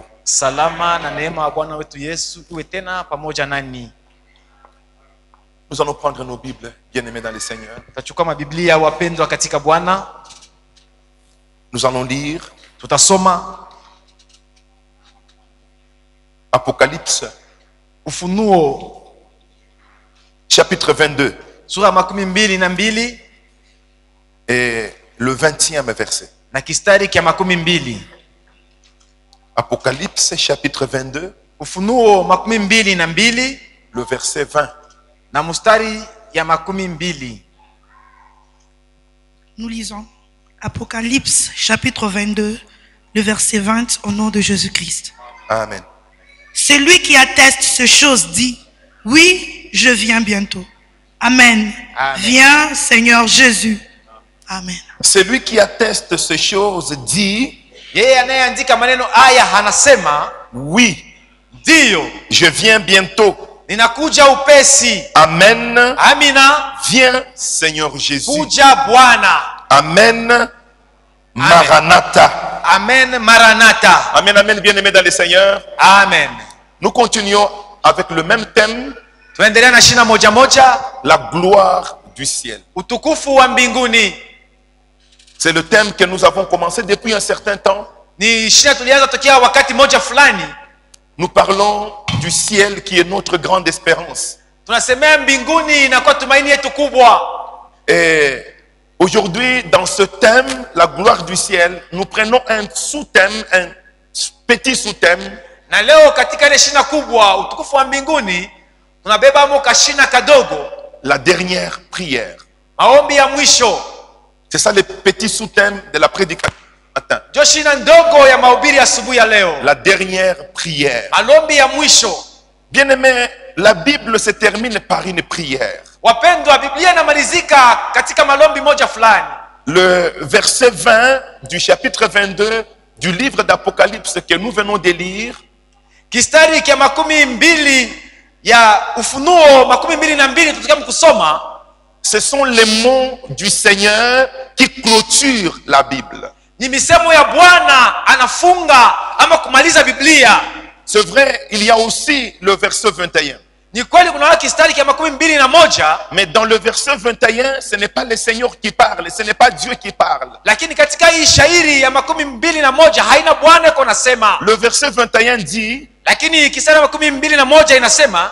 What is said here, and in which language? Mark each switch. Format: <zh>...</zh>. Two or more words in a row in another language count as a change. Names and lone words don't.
<sw>Salama na neema ya Bwana wetu Yesu iwe tena pamoja nanyi.</sw> <fr>Nous allons prendre nos Bibles, bien-aimés dans le Seigneur.</fr> <sw>Tutachukua mabiblia wapendwa katika Bwana.</sw> <fr>Nous allons lire</fr> <sw>Tutasoma</sw> <fr>Apocalypse,</fr> <sw>Ufunuo</sw> <fr>chapitre 22</fr> <sw>sura 22</sw> <fr>et le 20e verset.</fr> <sw>na kistari kia 22.</sw> <fr>Apocalypse, chapitre 22,</fr> <sw>Ufunuo 22</sw> <fr>le verset 20.</fr> <sw>na mustari ya 22.</sw> <fr>Nous lisons Apocalypse chapitre 22, le verset 20 au nom de Jésus-Christ. Amen. Celui qui atteste ces choses dit, oui, je viens bientôt. Amen. Amen. Viens, Seigneur Jésus. Amen. Celui qui atteste ces choses dit,</fr> <sw>Yeye anayeandika maneno haya anasema,</sw> <fr>oui,</fr> <sw>ndio,</sw> <fr>je viens bientôt.</fr> <sw>ninakuja upesi.</sw> <fr>Amen.</fr> <sw>Amina.</sw> <fr>Viens, Seigneur Jésus.</fr> <sw>Kuja Bwana.</sw> <fr>Amen. Maranatha.</fr> <sw>Amen. Maranatha.</sw> <fr>Amen, amen, bien-aimés dans le Seigneur.</fr> <sw>Amen.</sw> <fr>Nous continuons avec le même thème,</fr> <sw>Tuendelea na shina moja moja,</sw> <fr>la gloire du ciel.</fr> <sw>utukufu wa mbinguni.</sw> <fr>C'est le thème que nous avons commencé depuis un certain temps.</fr> <sw>Ni shina tulianza tokea wakati moja fulani.</sw> <fr>Nous parlons du ciel qui est notre grande espérance.</fr> <sw>Tunasemea mbinguni inakuwa tumaini yetu kubwa.</sw> <fr>Et aujourd'hui, dans ce thème, la gloire du ciel, nous prenons un sous-thème, un petit sous-thème,</fr> <sw>Na leo katika ile shina kubwa, utukufu wa mbinguni, tunabeba mo kashina kadogo,</sw> <fr>la dernière prière.</fr> <sw>maombi ya mwisho.</sw> <fr>C'est ça le petit sous-thème de la prédication du matin.</fr> <sw>Ndio shina ndogo ya mahubiri asubuhi ya leo.</sw> <fr>La dernière prière.</fr> <sw>Maombi ya mwisho.</sw> <fr>Bien-aimés, la Bible se termine par une prière.</fr> <sw>Wapendwa, Biblia inamalizika katika maombi moja fulani.</sw> <fr>Le verset 20 du chapitre 22 du livre d'Apocalypse que nous venons de lire,</fr> <sw>Kistari kia 12 ya Ufunuo 22 tutukia kusoma.</sw> <fr>ce sont les mots du Seigneur qui clôturent la Bible.</fr> <sw>Ni misemo ya Bwana anafunga ama kumaliza Biblia.</sw> <fr>C'est vrai, il y a aussi le verset 21.</fr> <sw>Ni kweli kuna kistari kia 21,</sw> <fr>Mais dans le verset 21, ce n'est pas le Seigneur qui parle, ce n'est pas Dieu qui parle.</fr> <sw>lakini katika hii shairi ya 21 haina Bwana yuko nasema.</sw> <fr>Le verset 21 dit</fr> <sw>Lakini kistari ya 21 inasema,</sw>